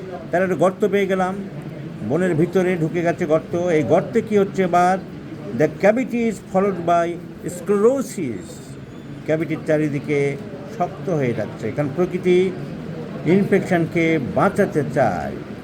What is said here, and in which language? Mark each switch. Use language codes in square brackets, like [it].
[bn] তার একটা গর্ত পেয়ে গেলাম, বোনের ভিতরে ঢুকে গেছে গর্ত। এই গর্তে কি হচ্ছে এবার? [en] The cavity is followed by sclerosis. [bn] ক্যাভিটির চারিদিকে শক্ত হয়ে যাচ্ছে, কারণ প্রকৃতি ইনফেকশনকে বাঁচাতে চায়।